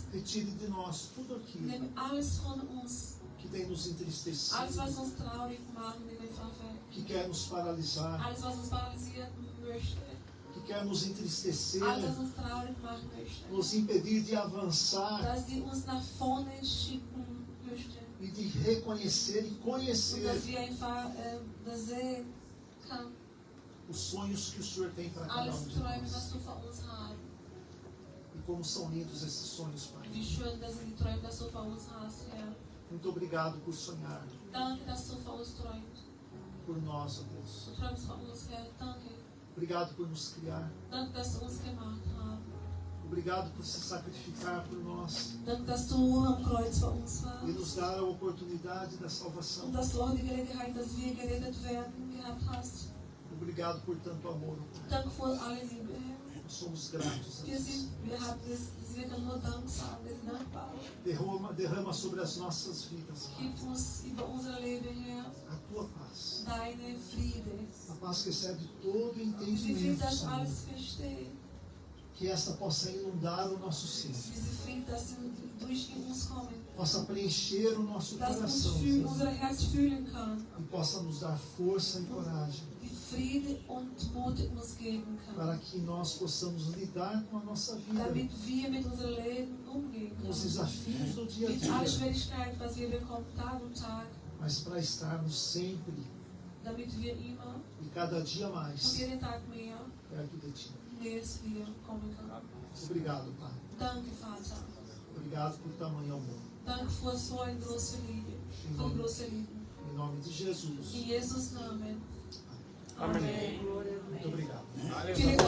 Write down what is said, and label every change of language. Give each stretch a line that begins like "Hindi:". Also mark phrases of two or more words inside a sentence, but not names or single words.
Portuguese: retire de nós tudo aquilo
German: nimmt alles von uns,
Portuguese: que tem nos entristecido,
German: alles was uns traurig macht, nimm einfach weg.
Portuguese: que quer nos paralisar,
German: Alles was uns paralysieren möchte,
Portuguese: que quer nos entristecer,
German: alles was uns traurig machen möchte,
Portuguese: nos impedir de avançar
German: dass die uns nach vorne schicken möchte
Portuguese: e de reconhecer e
German: und
Portuguese: conhecer
German: dass wir einfach das sehen können,
Portuguese: os sonhos que o Senhor tem para cada
German: alles
Portuguese: um de
German: Träume,
Portuguese: nós.
German: was du für uns hast.
Portuguese: E como são lindos esses sonhos, Pai.
German: Wie schön, dass die Träume, dass du für uns hast, Herr.
Portuguese: Muito obrigado por sonhar
German: Danke, dass du für uns träumst.
Portuguese: por nós, ó Deus.
German: Du träumst für uns, Herr. Danke.
Portuguese: Obrigado por nos criar.
German: Danke, dass du uns gemacht hast.
Portuguese: Obrigado por se sacrificar por nós
German: Danke, dass du am Kreuz für uns
Portuguese: e
German: warst.
Portuguese: nos dar a oportunidade da salvação.
German: Und dass du auch die Gelegenheit, dass wir gerettet werden, gehabt hast.
Portuguese: Obrigado por tanto amor, Pai.
German: Danke für alle Liebe, Herr.
Portuguese: Nós somos gratos a
German: Wir
Portuguese: Deus.
German: können nur Dank sagen, wir sind dankbar.
Portuguese: Derrama sobre as nossas vidas, Pai,
German: Gib uns über unser Leben, Herr,
Portuguese: a Tua paz.
German: deine Friede.
Portuguese: A paz que excede todo
German: Wie viel
Portuguese: entendimento,
German: das
Portuguese: Senhor.
German: alles verstehen.
Portuguese: Que esta possa inundar o nosso ser.
German: Diese Friede, dass sie durch uns kommen.
Portuguese: Possa preencher o nosso
German: Dass uns
Portuguese: coração,
German: unser Herz fühlen kann.
Portuguese: e possa nos dar força e coragem
German: Die Friede und Mut uns geben kann.
Portuguese: para que nós possamos lidar com a nossa vida,
German: Damit wir mit unserem Leben umgehen
Portuguese: com os
German: können.
Portuguese: desafios do dia a
German: Mit aller
Portuguese: dia,
German: Schwierigkeit, was wir bekommen, Tag und Tag.
Portuguese: mas para estarmos sempre
German: Damit wir immer
Portuguese: e cada dia
German: und
Portuguese: mais
German: jeden Tag mehr
Portuguese: perto de Ti.
German: näher zu dir kommen können.
Portuguese: Obrigado, Pai.
German: Danke, Vater.
Portuguese: Obrigado por tamanho amor.
German: Danke für so eine große Liebe. Für die große Liebe.
Portuguese: Em nome de Jesus.
German: In Jesus' Namen.
Portuguese: Amém. Muito obrigado.
German: Vielen Dank.